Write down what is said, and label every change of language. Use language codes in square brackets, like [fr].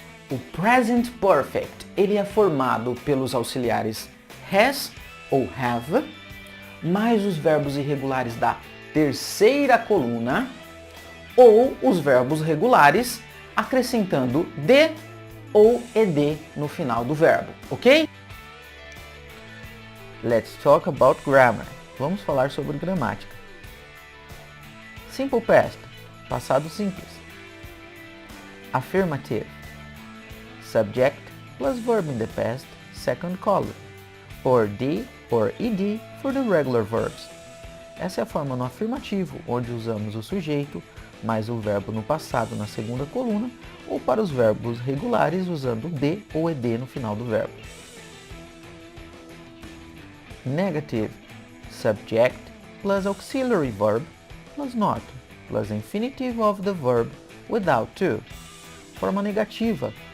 [pt] O Present Perfect ele é formado pelos auxiliares has ou have, mais os verbos irregulares da terceira coluna, ou os verbos regulares acrescentando D ou ED no final do verbo, ok? [en] Let's talk about grammar. [pt] Vamos falar sobre gramática. [en] Simple Past, [pt] passado simples. [en] Affirmative. Subject plus verb in the past, second column, or D or ED for the regular verbs. [pt] Essa é a forma no afirmativo, onde usamos o sujeito mais o verbo no passado na segunda coluna, ou para os verbos regulares usando D ou ED no final do verbo. [en] Negative. Subject plus auxiliary verb plus not plus infinitive of the verb without to. [pt] Forma negativa.